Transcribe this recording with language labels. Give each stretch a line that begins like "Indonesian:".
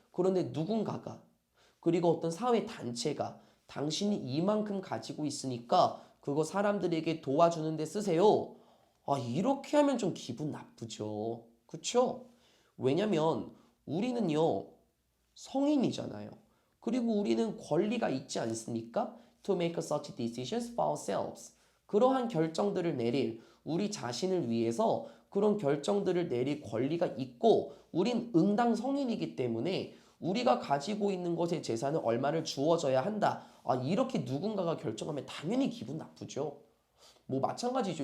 Korean: 그런데 누군가가 그리고 어떤 사회 단체가 당신이 이만큼 가지고 있으니까 그거 사람들에게 도와주는 데 쓰세요. 아, 이렇게 하면 좀 기분 나쁘죠. 그쵸? 왜냐면 우리는요, 성인이잖아요. 그리고 우리는 권리가 있지 않습니까?
English: To make such decisions for ourselves.
Korean: 그러한 결정들을 내릴 우리 자신을 위해서 그런 결정들을 내릴 권리가 있고 우린 응당 성인이기 때문에 우리가 가지고 있는 것의 재산은 얼마를 주어져야 한다. 아, 이렇게 누군가가 결정하면 당연히 기분 나쁘죠. 뭐 마찬가지죠.